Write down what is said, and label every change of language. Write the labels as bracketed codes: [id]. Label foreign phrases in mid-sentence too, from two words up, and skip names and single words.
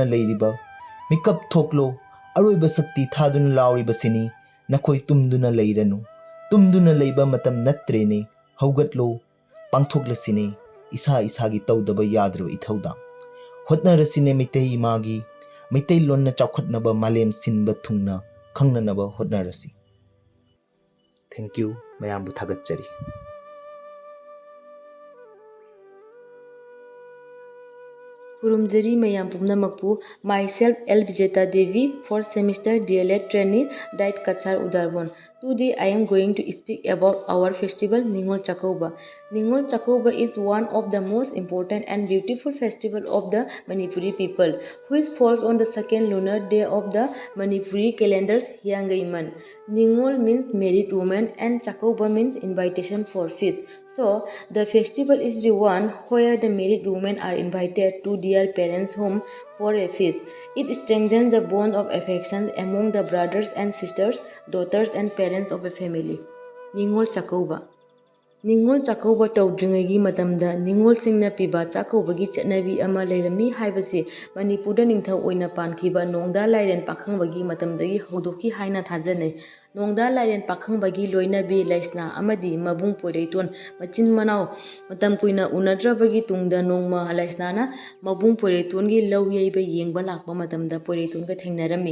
[mni] ꯂꯩꯔꯤꯕ ꯃꯤꯀꯞ ꯊꯣꯛꯂꯣ ꯑꯔꯣꯏꯕ ꯁꯛꯇꯤ ꯊꯥꯗꯨꯅ ꯂꯥꯎꯔꯤꯕꯁꯤꯅꯤ ꯅꯈꯣꯏ ꯇꯨꯝꯗꯨꯅ ꯂꯩꯔꯅꯨ ꯇꯨꯝꯗꯨꯅ ꯂꯩꯕ ꯃꯇꯝ ꯅꯠꯇ꯭ꯔꯦꯅꯦ ꯍꯧꯒꯠꯂꯣ ꯄꯥꯡꯊꯣꯛꯂꯁꯤꯅꯦ ꯏꯁꯥꯒꯤ ꯇꯧꯗꯕ ꯌꯥꯗ꯭ꯔꯕ ꯏꯊꯧꯗꯥꯡ ꯍꯣꯠꯅꯔꯁꯤꯅꯦ ꯃꯩꯇꯩ ꯏꯃꯥꯒꯤ ꯃꯩꯇꯩꯂꯣꯟꯅ ꯆꯥꯎꯈꯠꯅꯕ ꯃꯥꯂꯦꯝ ꯁꯤꯟꯕ ꯊꯨꯡꯅ ꯈꯪꯅꯅꯕ ꯍꯣꯠꯅꯔꯁꯤ [en] thank you [mni] ꯃꯌꯥꯝꯕꯨ ꯊꯥꯒꯠꯆꯔꯤ ꯈꯨꯔꯨꯝꯖꯔꯤ ꯃꯌꯥꯝ ꯄꯨꯝꯅꯃꯛꯄꯨ [en] myself L Vijeta Devi 4th semester DLED trainee Diet Kachar Udarbon. Today I am going to speak about our festival Ningol Chakouba. Ningol Chakouba is one of the most important and beautiful festival of the Manipuri people, which falls on the second lunar day of the Manipuri calendar's Hyangaiman. Ningol means married woman and Chakouba means invitation for feast. So, the festival is the one where the married women are invited to their parents' home for a feast. It strengthens the bond of affection among the brothers and sisters, daughters and parents of a family. Ningol Chakouba. [mni] Ningol Chakouba tawdringagi matamda Ningol singna piba Chakoubagi chatnabi ama leirami haibasi Manipurda ningthau oina pankhiba nongda lairen pakhangbagi matamdagi haudoki haina thajanai. Nongda lairen pakhangbagi loinabi laisna amadi mabung poreiton machin manau matam kuina unadrabagi tungda nongma laisnana mabung poreitongi lau yaiba yengba lakpa matamda poreitonga thengnarami.